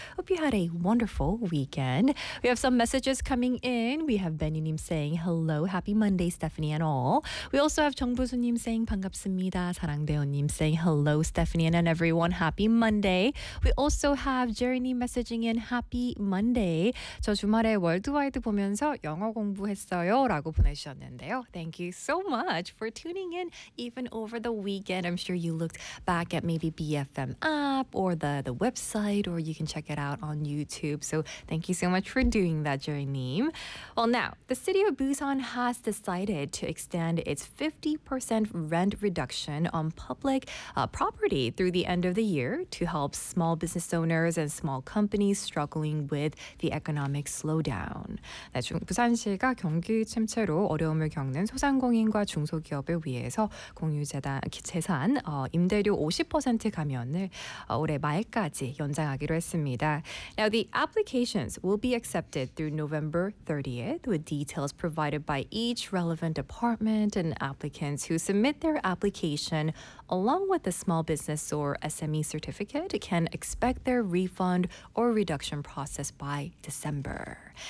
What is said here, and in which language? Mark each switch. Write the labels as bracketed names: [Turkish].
[English] Hope you had a wonderful weekend. We have some messages coming in. We have Benny-nim saying, hello, happy Monday, Stephanie and all. We also have Jung Bu-su-nim saying, [Korean] 반갑습니다. [English] 사랑대원님 saying, hello, Stephanie and everyone, happy Monday. We also have Jeremy messaging in happy Monday. [Korean] 저 주말에 월드와이드 보면서 영어 공부했어요 라고 보내주셨는데요. [English] Thank you so much for tuning in even over the weekend. I'm sure you looked back at maybe BFM app or the website, or you can check it out on YouTube. So thank you so much for doing that, Jeremy. Well, now the city of Busan has decided to extend its 50% rent reduction on public property through the end of the year to help small business owners and small companies struggling with the economic slowdown. [Korean] 네, 부산시가 경기 침체로 어려움을 겪는 소상공인과 중소기업을 위해서 공유재산 임대료 50% 감면을 올해 말까지 연장하기로 했습니다. [English] Now, the applications will be accepted through November 30th with details provided by each relevant department and applicants who submit their application along with a small business or SME certificate can expect their refund or reduction process by December.